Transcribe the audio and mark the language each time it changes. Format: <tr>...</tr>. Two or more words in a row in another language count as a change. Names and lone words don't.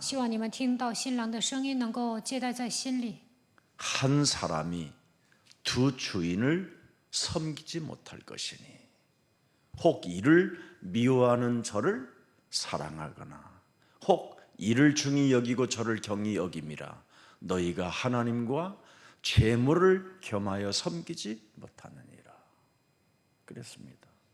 <zh>希望你们听到新郎的声音，能够接待在心里。</zh> <ko>한 사람이 두 주인을 섬기지 못할 것이니 혹 이를 미워하는 저를 사랑하거나 혹 이를 중히 여기고 저를 경히 여김이라 너희가 하나님과 재물을 겸하여 섬기지 못하느니라 그랬습니다.</ko>